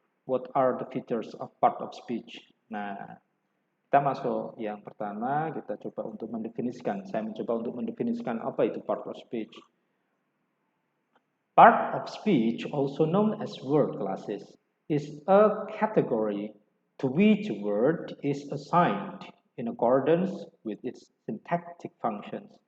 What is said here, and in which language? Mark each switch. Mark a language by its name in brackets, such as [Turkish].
[English] What are the features of part of speech? [Indonesian] Nah, kita masuk yang pertama, kita coba untuk mendefinisikan. Saya mencoba untuk mendefinisikan apa itu part of speech. [English] Part of speech, also known as word classes, is a category to which a word is assigned in accordance with its syntactic functions.